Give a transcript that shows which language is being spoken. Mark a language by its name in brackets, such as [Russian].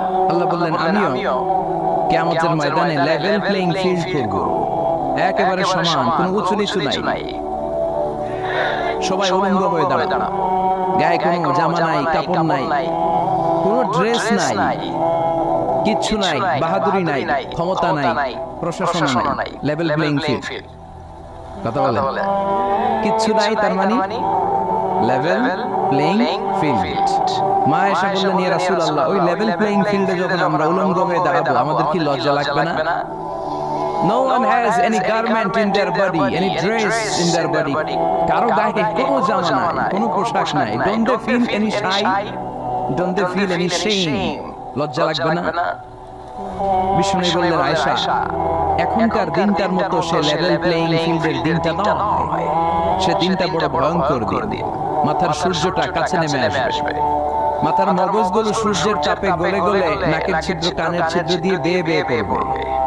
[Bangla] আল্লাহ বললেন, আমিও কিয়ামতের ময়দানে লেভেল প্লেইং ফিল্ড করব, একেবারে সমান, কোনো উঁচু নিচু নাই, সবাই উলঙ্গ হয়ে দাঁড়ানো, গায়ে কোনো জামা নাই, কাপড় নাই, কোনো ড্রেস নাই, কিচ্ছু নাই, বাহাদুরি নাই, ক্ষমতা নাই, প্রশাসন নাই, লেভেল প্লেইং ফিল্ড। কথা বলে কিচ্ছু নাই, তার মানে লেভেল প্লেইং ফিল্ড। মা এসে বললেন, ইয়া রাসূলুল্লাহ, ওই লেভেল প্লেইং ফিল্ডে যখন আমরা উলঙ্গ হয়ে দাঁড়াবো আমাদের কি লজ্জা লাগবে না? [English] No one has any garment in their body, any dress in their body. [Bangla] কারো গায়ে কোনো জামা নাই, কোনো পোশাক নাই। [English] Don't they feel any shy? Don't they feel any shame? [Bangla] লজ্জা লাগবে না? বিষ্ণু বললেন, আয়েশা, এখনকার দিনটার মতো সে লেভেল প্লেইং ফিল্ডের দিনটা নয়, সে দিনটা বড় ভয়ঙ্কর দিন। মাথার সূর্যটা কাছে নেমে আসবে, মাথার মগজগুলো সূর্যের চাপে গলে গলে নাকের ছিদ্র কানের ছিদ্র দিয়ে বেয়ে বেয়ে পড়বে।